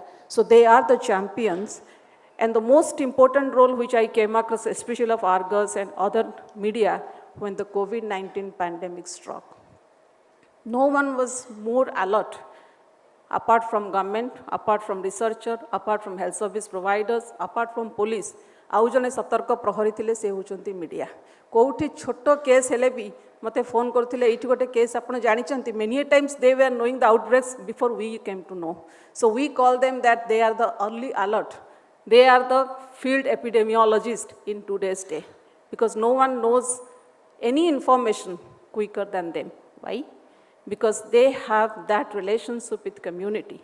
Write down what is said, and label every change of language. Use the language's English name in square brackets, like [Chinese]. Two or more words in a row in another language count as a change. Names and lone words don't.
[English] So they are the champions. And the most important role which I came across, especially of Argus and other media, when the COVID-19 pandemic struck. No one was more alert, apart from government, apart from researcher, apart from health service providers, apart from police. [Odia] ଆଉ ଜଣେ ସତର୍କ ପ୍ରହରୀ ଥିଲେ ସେ ହେଉଛନ୍ତି ମିଡିଆ କେଉଁଠି ଛୋଟ କେସ ହେଲେ ବି ମତେ ଫୋନ କରୁଥିଲେ ଏଠି ଗୋଟେ କେସ ଆପଣ ଜାଣିଛନ୍ତି [English] many times they were knowing the outbreaks before we came to know. So we call them that they are the early alert. They are the field epidemiologists in today's day because no one knows any information quicker than them. Why? Because they have that relationship with community.